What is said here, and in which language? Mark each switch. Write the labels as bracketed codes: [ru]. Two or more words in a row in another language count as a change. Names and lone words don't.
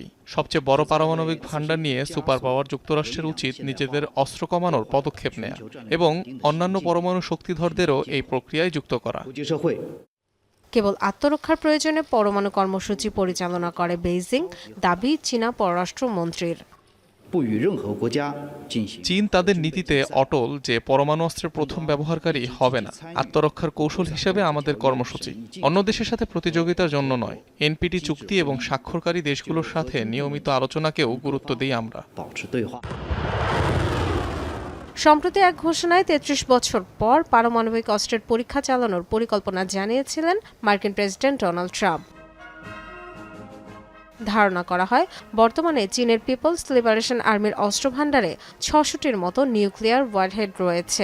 [bn] সবচেয়ে বড় পারমাণবিক ভান্ডার নিয়ে সুপার পাওয়ার যুক্তরাষ্ট্রের উচিত নিজেদের অস্ত্র কমানোর পদক্ষেপ নেওয়া এবং অন্যান্য পরমাণু শক্তিধরদেরও এই প্রক্রিয়ায় যুক্ত করা। কেবল আত্মরক্ষার প্রয়োজনে পরমাণু কর্মসূচি পরিচালনা করে বেইজিং, দাবি চীনা পররাষ্ট্র মন্ত্রীর। [zh] 不与任何国家进行。 [bn] চীন তাদের নীতিতে অটল যে পরমাণু অস্ত্রের প্রথম ব্যবহারকারী হবে না। আত্মরক্ষার কৌশল হিসেবে আমাদের কর্মসূচি, অন্য দেশের সাথে প্রতিযোগিতার জন্য নয়। এনপিটি চুক্তি এবং স্বাক্ষরকারী দেশগুলোর সাথে নিয়মিত আলোচনাকেও গুরুত্ব দিই আমরা। [zh] 保持对话。 [bn] সম্প্রতি এক ঘোষণায় ৩৩ বছর পর পারমাণবিক অস্ত্রের পরীক্ষা চালানোর পরিকল্পনা জানিয়েছিলেন মার্কিন প্রেসিডেন্ট ডোনাল্ড ট্রাম্প। ধারণা করা হয় বর্তমানে চীনের পিপলস লিবারেশন আর্মির অস্ত্রভাণ্ডারে ৬০০টির মতো নিউক্লিয়ার ওয়ারহেড রয়েছে।